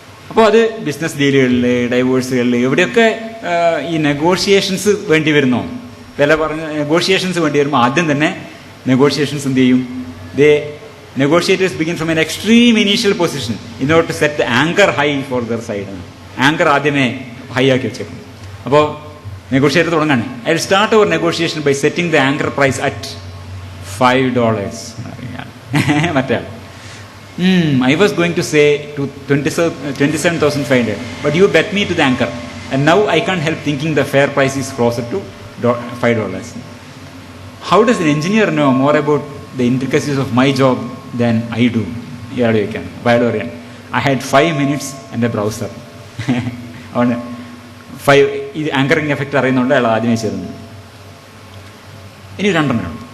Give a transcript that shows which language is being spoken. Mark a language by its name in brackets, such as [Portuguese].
[Malayalam] അപ്പോൾ അത് ബിസിനസ് ഡീലുകളിൽ, ഡൈവോഴ്സുകളിൽ, എവിടെയൊക്കെ ഈ നെഗോഷിയേഷൻസ് വേണ്ടി വരുന്നോ, വില പറഞ്ഞ നെഗോഷിയേഷൻസ് വേണ്ടി വരുമ്പോൾ ആദ്യം തന്നെ നെഗോഷിയേഷൻസ് എന്ത് ചെയ്യും, [English] negotiators begin from an extreme initial position in order to set the anchor high for their side. [Malayalam] Anchor ആദ്യമേ ഹൈ ആക്കി വെച്ചേക്കും. അപ്പോൾ negotiator തുടങ്ങാണ്, [English] I will start our negotiation by setting the anchor price at $5. മറ്റേ I was going to say to 27,500, but you bet me to the anchor, and now I can't help thinking the fair price is closer to $5. How does an engineer know more about the intricacies of my job than I do? [Malayalam] ഇയാൾ ചോദിക്കാൻ. അപ്പോൾ അയാൾ പറയാൻ, [English] I had 5 minutes and a browser. [Malayalam] അതുകൊണ്ട് ഇത് anchoring effect അറിയുന്നതുകൊണ്ട് അയാൾ ആദ്യമേ ചേർന്നു. ഇനി 2 ഉണ്ട്.